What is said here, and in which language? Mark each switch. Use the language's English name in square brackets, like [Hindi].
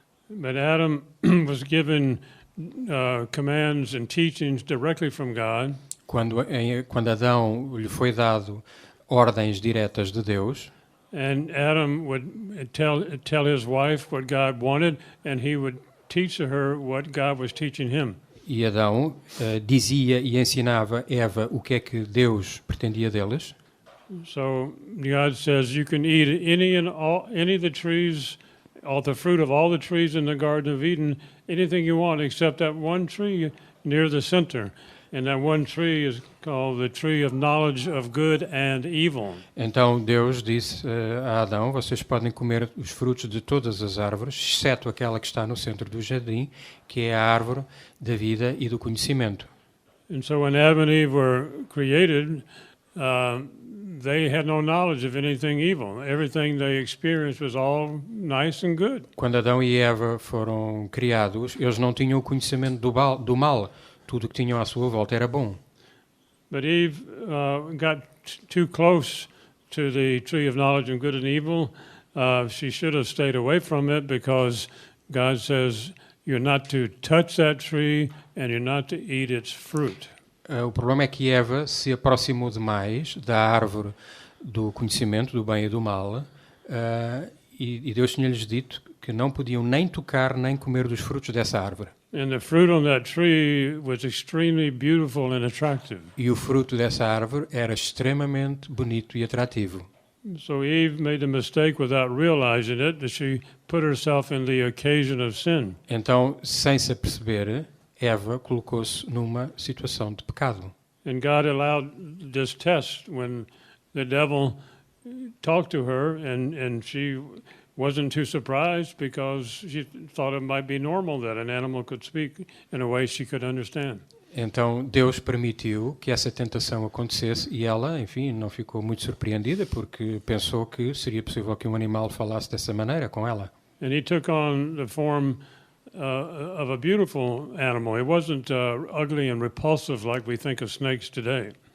[English] But Adam was given commands and teachings directly from God. [Portuguese] Quando Adão lhe foi dado ordens diretas de Deus. [English] And Adam would tell his wife what God wanted, and he would teach her what God was teaching him. [Portuguese] E Adão dizia e ensinava Eva o que é que Deus pretendia deles. [English] So God says you can eat any of the trees, all the fruit of all the trees in the Garden of Eden, anything you want except that one tree near the center. And that one tree is called the tree of knowledge of good and evil. [Portuguese] Então Deus disse a Adão: vocês podem comer os frutos de todas as árvores, exceto aquela que está no centro do jardim, que é a árvore da vida e do conhecimento. [English] And so when Adam and Eve were created, they had no knowledge of anything evil. Everything they experienced was all nice and good. [Portuguese] Quando Adão e Eva foram criados, eles não tinham o conhecimento do mal. Tudo o que tinham à sua volta era bom. [English] But Eve got too close to the tree of knowledge of good and evil. She should have stayed away from it because God says you're not to touch that tree and you're not to eat its fruit. [Portuguese] O problema é que Eva se aproximou demais da árvore do conhecimento do bem e do mal, e Deus tinha-lhes dito que não podiam nem tocar nem comer dos frutos dessa árvore. [English] And the fruit on that tree was extremely beautiful and attractive. [Portuguese] E o fruto dessa árvore era extremamente bonito e atrativo. [English] So Eve made the mistake without realizing it that she put herself in the occasion of sin. [Portuguese] Então, sem se aperceber, Eva colocou-se numa situação de pecado. [English] And God allowed this test when the devil talked to her, and she wasn't too surprised because she thought it might be normal that an animal could speak in a way she could understand. [Portuguese] Então Deus permitiu que essa tentação acontecesse e ela, enfim, não ficou muito surpreendida porque pensou que seria possível que um animal falasse dessa maneira com ela. [English] And he took on the form of a beautiful animal. It wasn't ugly and repulsive like we think of snakes today.